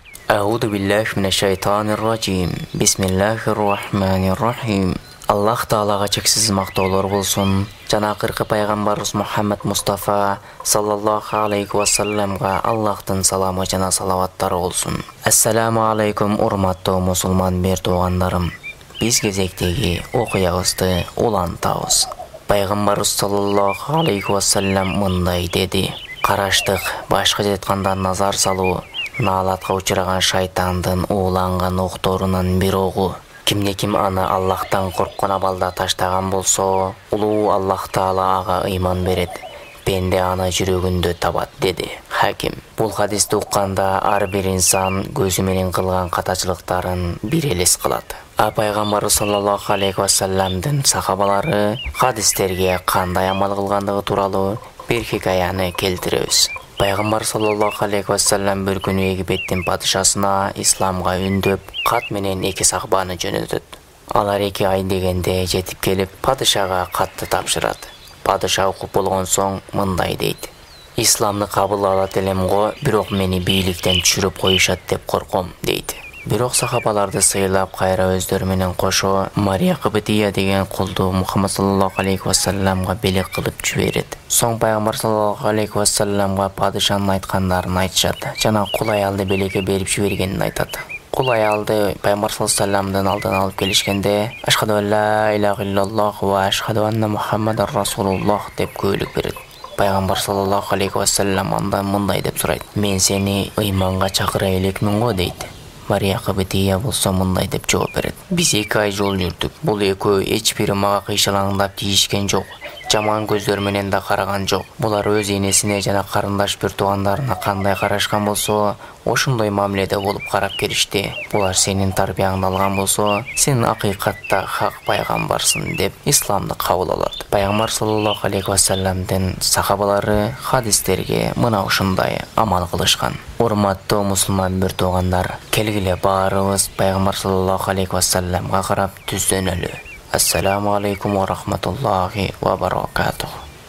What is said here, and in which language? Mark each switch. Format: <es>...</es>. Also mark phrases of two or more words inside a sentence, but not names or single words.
<ar>أعوذ بالله من الشيطان الرجيم. بسم الله الرحمن الرحيم.</ar> <ky>Аллах Таалага чексиз мактоолор болсун. Жана акыркы пайгамбарыбыз Мухаммад Мустафа</ky> <ar>صلى الله عليه وسلمга</ar> <ky>Аллахтын саламы жана салаваттары болсун.</ky> <ar>السلام عليكم</ar> <ky>урматтуу мусулман бер туугандарым. Биз кезектеги окуябызды улантабыз. Пайгамбарыбыз</ky> <ar>صلى الله عليه وسلم</ar> <ky>мындай деди: караштык, башка жетканда назар салуу наалатка учураган шайтандын ууланган окторунан бир огу. Кимде ким аны Аллахтан корккон абалда таштаган болсо, улуу Аллах Таала ага ыйман берет. Пенде аны жүрөгүндө табат, деди Хаким. Бул хадисти укканда ар бир инсан көзү менен кылган катачылыктарын бир элес кылат. Пайгамбар</ky> <ar>صلى الله عليه وسلمдын</ar> <ky>сахабалары хадистерге кандай амал кылгандыгы тууралуу бир хикаяны келтиребиз. Пайгамбар</ky> <ar>صلى الله عليه وسلم</ar> <ky>бир күнү Египеттин падышасына исламга үндөп, кат менен 2 сахабаны жөнөтөт. Алар 2 ай дегенде жетип келип, падышага катты тапшырат. Падыша окуп болгон соң мындай дейт: "Исламны кабыл алат элем го, бирок мени бийликтен түшүрүп коюшат деп корком", дейт. Бирок сахабаларды сыйлап кайра өздөрү менен кошо Мария Кыбытия деген кулду Мухаммад</ky> <ar>صلى الله عليه وسلمга</ar> <ky>белек кылып жиберет. Соң пайгамбар</ky> <ar>صلى الله عليه وسلمга</ar> <ky>падышанын айткандарын айтышат жана кул аялды белекке берип жибергенин айтат. Кул аялды пайгамбар</ky> <ar>صلى الله عليه وسلمдын</ar> <ky>алдына алып келишкенде</ky> <ar>"أشهد أن لا إله إلا الله وأشهد أن محمدا رسول الله"</ar> <ky>деп көйлүк берет. Пайгамбар</ky> <ar>صلى الله عليه وسلم</ar> <ky>андан мындай деп сурайт: "Мен сени ыйманга чакыра элекмин го", дейт. Мария Кыбытия болсо мындай деп жооп берет: "Биз 2 ай жол жүрдүк. Бул экөө эч бири мага кыйшалаңдап тийишкен жок. Жаман көздөр менен да караган жок. Булар өз энесине жана карындаш бир туугандарына кандай карашкан болсо, ошондой мамиледе болуп карап келишти. Булар сенин тарбияңды алган болсо, сен акыйкатта хак пайгамбарсың" деп исламды кабыл алат. Пайгамбар</ky> <ar>صلى الله عليه وسلمдын</ar> <ky>сахабалары хадистерге мына ушундай амал кылышкан. Урматтуу мусулман бир туугандар, келгиле баарыбыз пайгамбар</ky> <ar>صلى الله عليه وسلمга</ar> <ky>карап түздөнөлү.</ky> <ar>السلام عليكم ورحمة الله وبركاته.</ar>